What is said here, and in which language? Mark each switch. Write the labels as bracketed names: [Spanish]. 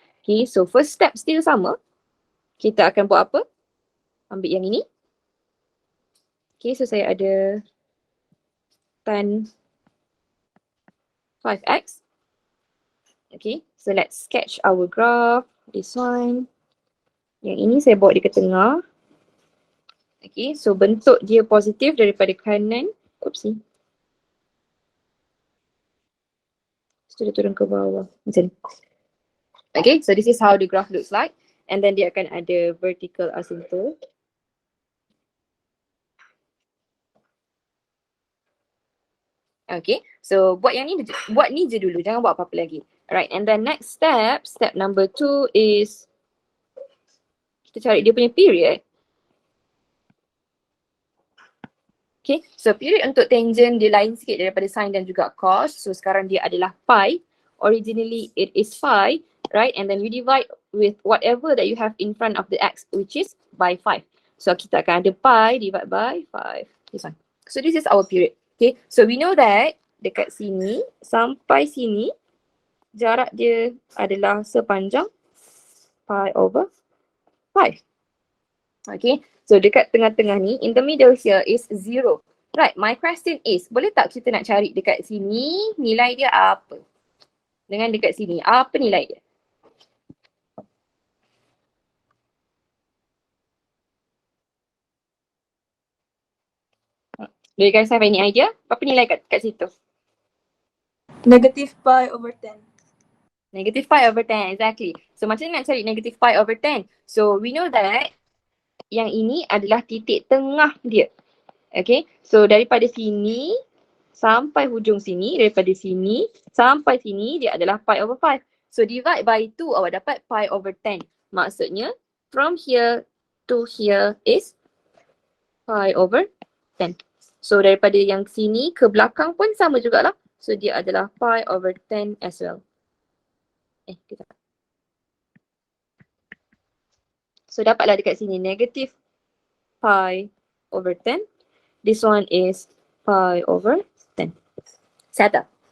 [English] Okay, so first step still [Malay] sama. Kita akan buat apa? Ambil yang ini. Okay, so saya ada tan 5x. [English] Okay, so let's sketch our graph. This one. [Malay] Yang ini saya bawa di ke tengah. Okay, so bentuk dia positif daripada kanan. [English] Oopsie. [Malay] So dia turun ke bawah. Macam ni. [English] Okay, so this is how the graph looks like. And then [Malay] dia akan ada vertical asymptote. Okay, so buat yang ni, buat ni je dulu. Jangan buat apa-apa lagi. [English] Alright, and then next step, step number 2 is [Malay] kita cari dia punya period. Okay, so period untuk tangent dia lain sikit daripada sin dan juga cos. So sekarang dia adalah pi. [English] Originally it is phi, right? And then you divide with whatever that you have in front of the x, which is by 5. [Malay] So kita akan ada [English] pi divide by 5. This one. So this is our period. Okay, so we know that [Malay] dekat sini sampai sini jarak dia adalah sepanjang pi over 5. [English] Okay, so [Malay] dekat tengah-tengah ni, [English] in the middle here is 0. [Malay] Right, my question is, boleh tak kita nak cari dekat sini nilai dia apa? Dengan dekat sini, apa nilai dia? [English] Do you guys have any idea? [Malay] Apa nilai kat situ? [English] Negative pi over 10. Negative pi over 10, exactly. [Malay] So macam mana nak cari negative pi over 10? So we know that yang ini adalah titik tengah dia. Okay, so daripada sini sampai hujung sini, daripada sini sampai sini dia adalah pi over 5. [English] So divide by 2, [Malay] awak dapat pi over 10. Maksudnya [English] from here to here is pi over 10. [Malay] So daripada yang sini ke belakang pun sama jugalah. So dia adalah pi over 10 [English] as well. [Malay] Kita. So dapatlah dekat sini negative pi over 10. [English] This one is pi over 10. Settle.